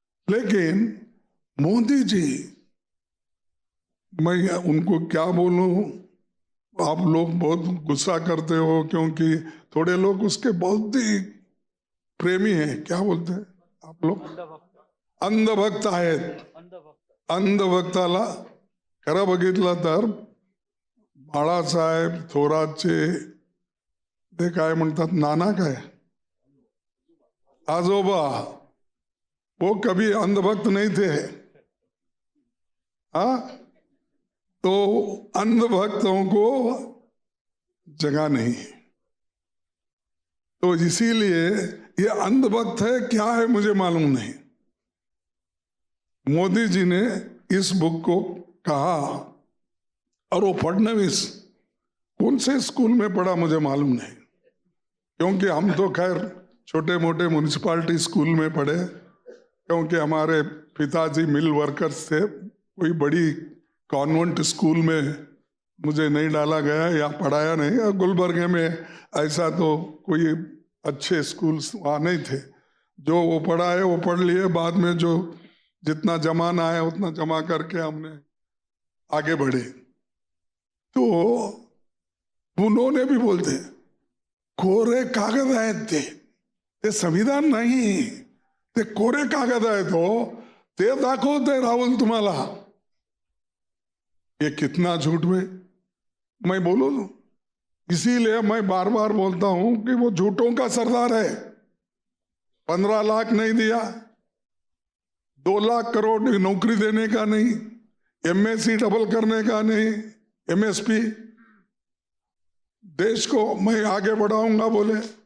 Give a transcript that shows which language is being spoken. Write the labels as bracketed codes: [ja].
[hi] लेकिन मोदी जी, मैं उनको क्या बोलूं, आप लोग बहुत गुस्सा करते हो क्योंकि थोड़े लोग उसके बहुत ही प्रेमी हैं, क्या बोलते हैं आप लोग, [mr] अंधभक्त आहेत। अंधभक्ताला खरं बघितलं तर बाळासाहेब थोरातचे ते काय म्हणतात, नाना काय आजोबा, [hi] वो कभी अंधभक्त नहीं थे। हाँ, तो अंधभक्तों को जगह नहीं, तो इसीलिए ये अंधभक्त है क्या है मुझे मालूम नहीं। मोदी जी ने इस बुक को कहा, और वो फडणवीस कौन से स्कूल में पढ़ा मुझे मालूम नहीं, क्योंकि हम तो खैर छोटे मोटे म्यूनिसिपालिटी स्कूल में पढ़े, क्योंकि हमारे पिताजी मिल वर्कर्स थे। कोई बड़ी कॉन्वेंट स्कूल में मुझे नहीं डाला गया या पढ़ाया नहीं। और गुलबर्गे में ऐसा तो कोई अच्छे स्कूल्स वहाँ नहीं थे। जो वो पढ़ाए वो पढ़ लिए, बाद में जो जितना जमाना है उतना जमा करके हमने आगे बढ़े। तो उन्होंने भी बोलते कोरे कागज आए थे, [mr] ते संविधान नाही, ते कोरे कागद आहे ते दाखवते राहुल तुम्हाला। [hi] ये कितना झूठ में मैं बोलूं। इसीलिए मैं बार बार बोलता हूं कि वो झूठों का सरदार है। 15 लाख नहीं दिया, 2 लाख करोड़ नौकरी देने का नहीं, एमएससी डबल करने का नहीं, एमएसपी, देश को मैं आगे बढ़ाऊंगा बोले।